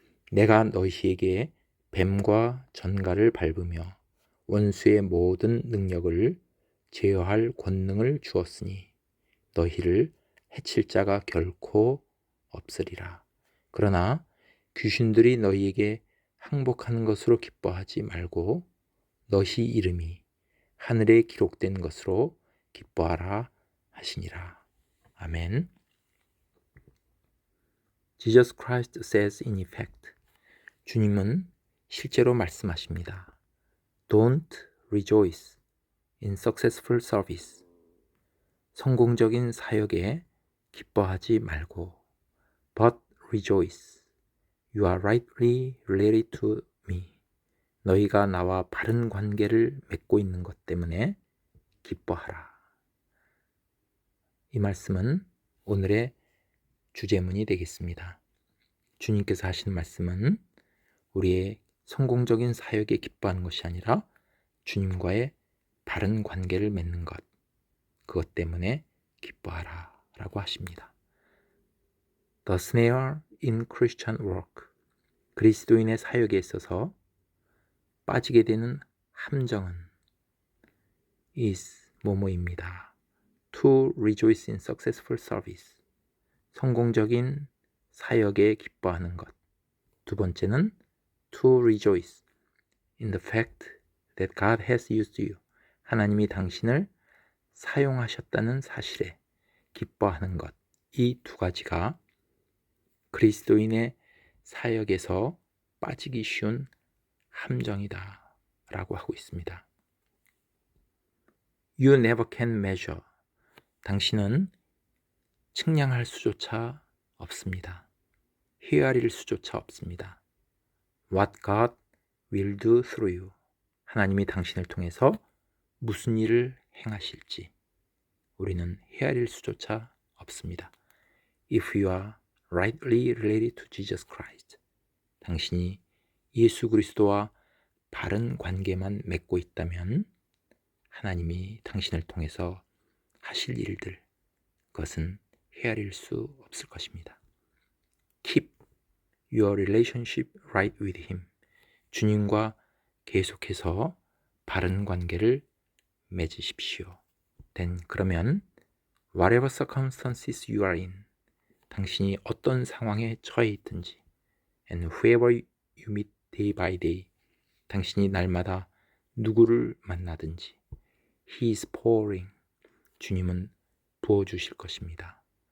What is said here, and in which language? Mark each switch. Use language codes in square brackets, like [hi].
[ko] 내가 너희에게 뱀과 전갈을 밟으며 원수의 모든 능력을 제어할 권능을 주었으니 너희를 해칠 자가 결코 없으리라. 그러나 귀신들이 너희에게 항복하는 것으로 기뻐하지 말고 너희 이름이 하늘에 기록된 것으로 기뻐하라 하시니라. 아멘. [en] Jesus Christ says in effect, [ko] 주님은 실제로 말씀하십니다. [en] Don't rejoice in successful service. [ko] 성공적인 사역에 기뻐하지 말고 [en] but rejoice. You are rightly related to me. [ko] 너희가 나와 바른 관계를 맺고 있는 것 때문에 기뻐하라. 이 말씀은 오늘의 주제문이 되겠습니다. 주님께서 하신 말씀은 우리의 성공적인 사역에 기뻐하는 것이 아니라 주님과의 바른 관계를 맺는 것, 그것 때문에 기뻐하라 라고 하십니다. [en] The snare in Christian work. [ko] 그리스도인의 사역에 있어서 빠지게 되는 함정은 [en] is [ko] 뭐뭐입니다. [en] To rejoice in successful service. [ko] 성공적인 사역에 기뻐하는 것. 두 번째는 [en] to rejoice in the fact that God has used you. [ko] 하나님이 당신을 사용하셨다는 사실에 기뻐하는 것. 이 두 가지가 그리스도인의 사역에서 빠지기 쉬운 함정이다 라고 하고 있습니다. [en] You never can measure. [ko] 당신은 측량할 수조차 없습니다. 헤아릴 수조차 없습니다. [en] What God will do through you. [ko] 하나님이 당신을 통해서 무슨 일을 행하실지 우리는 헤아릴 수조차 없습니다. [en] If you are rightly related to Jesus Christ. [ko] 당신이 예수 그리스도와 바른 관계만 맺고 있다면 하나님이 당신을 통해서 하실 일들, 그것은 헤아릴 수 없을 것입니다. [en] Keep your relationship right with Him. [ko] 주님과 계속해서 바른 관계를 맺으십시오. 그러면 [en] whatever circumstances you are in, [ko] 당신이 어떤 상황에 처해 있든지 [en] and whoever you meet day by day, [ko] 당신이 날마다 누구를 만나든지 [en] He is pouring, [ko] 주님은 부어주실 것입니다.